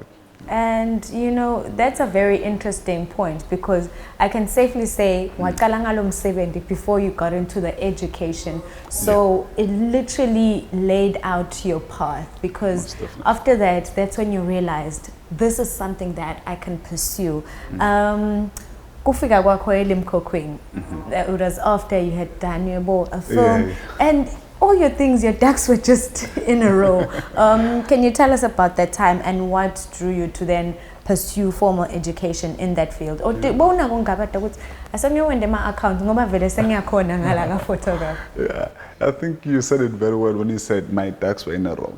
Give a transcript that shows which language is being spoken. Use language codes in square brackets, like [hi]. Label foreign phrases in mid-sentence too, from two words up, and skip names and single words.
[en] And that's a very interesting point, because I can safely say before you got into the education. So it literally laid out your path, because after that, that's when you realized this is something that I can pursue. [zu] Kufika kwakho eLimkokwini, [en] it was after you had done a film, and all your things, your ducks were just in a row. Can you tell us about that time, and what drew you to then pursue formal education in that field? Or yeah, I think you said it very well when you said my ducks were in a row.